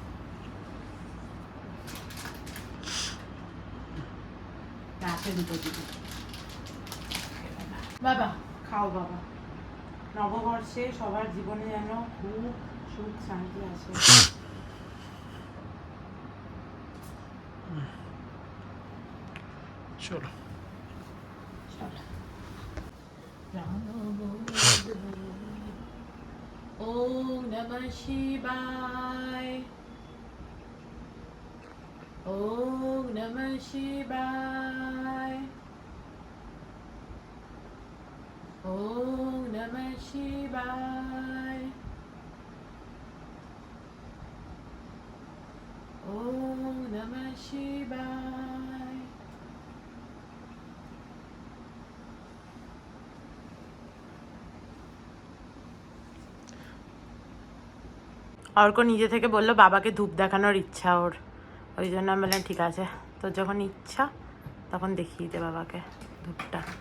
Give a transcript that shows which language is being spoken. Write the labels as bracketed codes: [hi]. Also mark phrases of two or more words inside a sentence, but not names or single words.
[bn] রাতে দুটো দিবি। বাবা খাও বাবা। নববর্ষে সবার জীবনে যেন খুব সুখ শান্তি আসে। চলো। [sa] ওম নমঃ শিবায়। ওম নমঃ শিবায়। ওম নমঃ শিবায়। ওম নমঃ শিবায়। [bn] অর্ক নিজে থেকে বললো বাবাকে ধূপ দেখানোর ইচ্ছা ওর, ওই জন্য আমি বললাম ঠিক আছে, তোর যখন ইচ্ছা তখন দেখিয়ে দে বাবাকে ধূপটা।